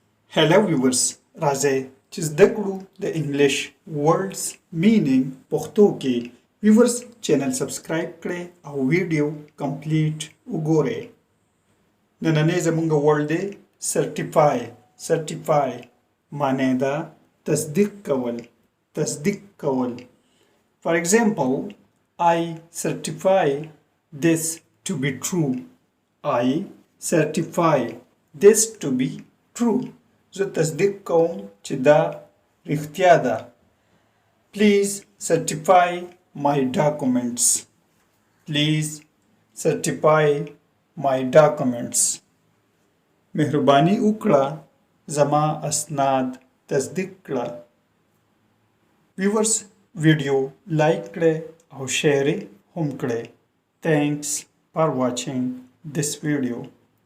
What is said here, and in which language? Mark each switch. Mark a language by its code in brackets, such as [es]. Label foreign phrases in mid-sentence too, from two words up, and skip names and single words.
[en] Hello viewers, [ps] راځئ چې زده کړو د [en] English words meaning [ps] پښتو کې viewers [en] channel subscribe [ps] کړئ او [en] video complete [ps] وګورئ. نننی زموږ ورډ دی certify معنی ده تصدیق کول. [en] For example, I certify this to be true. I certify this to be true. [ps] زه تصدیق کوم چې دا رښتیا ده. [en] Please certify my documents. Please certify my documents. [ps] مهرباني وکړه زما اسناد تصدیق کړه. Viewers [en] video like [ps] کړئ او شیر هم کړئ. [en] Thanks for watching this video.